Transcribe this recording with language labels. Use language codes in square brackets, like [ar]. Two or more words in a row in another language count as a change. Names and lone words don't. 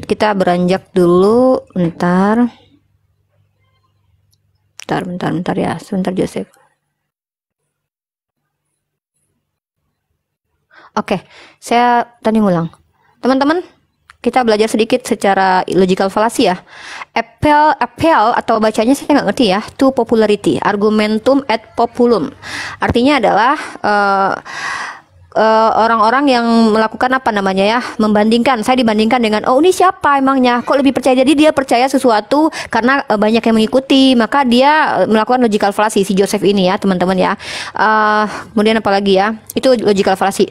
[id] Kita beranjak dulu. Bentar ya. Sebentar Joseph. Oke, saya tadi ngulang. Teman-teman, kita belajar sedikit secara [en] logical fallacy [id] ya. Appeal atau bacanya saya nggak ngerti ya. [en] To popularity, [la] argumentum ad populum. [id] Artinya adalah orang-orang yang melakukan apa namanya ya, membandingkan. Saya dibandingkan dengan, oh ini siapa emangnya, kok lebih percaya. Jadi dia percaya sesuatu karena banyak yang mengikuti, maka dia melakukan [en] logical fallacy. [id] Si Joseph ini ya teman-teman ya. Kemudian apa lagi ya, itu [en] logical fallacy.